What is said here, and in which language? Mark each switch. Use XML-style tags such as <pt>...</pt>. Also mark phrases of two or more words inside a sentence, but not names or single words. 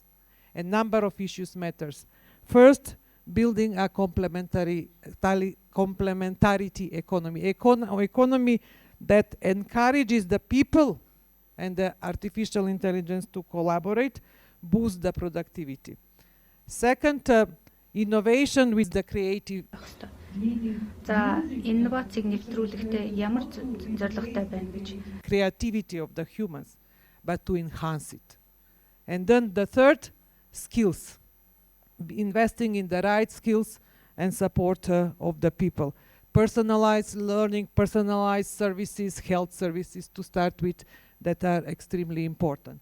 <en>A number of issues matters. First, building a complementarity economy, economy that encourages the people and the artificial intelligence to collaborate, boost the productivity. Second, innovation with the creative.</en> <mn>За инновацийг нэвтрүүлэхдээ ямар зорилготой байна гэж.</mn> <en>Creativity of the humans, but to enhance it. And then the third, skills. Investing in the right skills and support of the people. Personalized learning, personalized services, health services to start with, that are extremely important.</en>